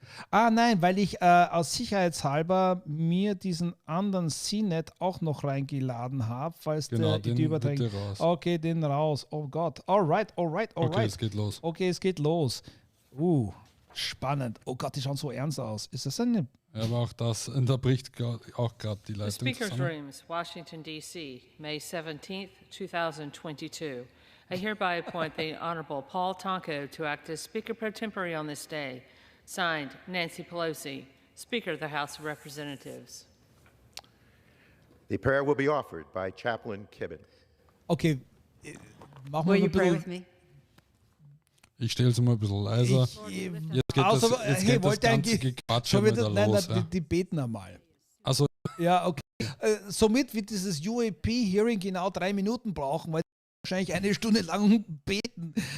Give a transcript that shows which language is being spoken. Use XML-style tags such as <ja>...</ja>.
<de>Nein, weil ich aus Sicherheitshalber mir diesen anderen CNET auch noch reingeladen habe, falls die Übertragung. Okay, den raus. Oh Gott. Alright. Okay, es geht los. Spannend. Oh Gott, die schauen so ernst aus. Ist das eine... Ja, aber auch da bricht auch gerade die Leitung</de> <en>Speaker's Rooms, Washington, D.C., May 17th, 2022. I hereby appoint the Honorable Paul Tonko to act as Speaker pro tempore on this day. Signed, Nancy Pelosi, Speaker of the House of Representatives. The prayer will be offered by Chaplain Kibben.</en> <de>Okay, machen</de> <en>Will</en> <de>wir</de> <en>you pray with me?</en> <de>Ich stelle es mal ein bisschen leiser. Jetzt geht das ganze Gequatsch schon wieder los. Die beten einmal. Also, ja, okay. Somit wird dieses UAP-Hearing genau 3 Minuten brauchen, weil wahrscheinlich 1 Stunde lang beten.</de>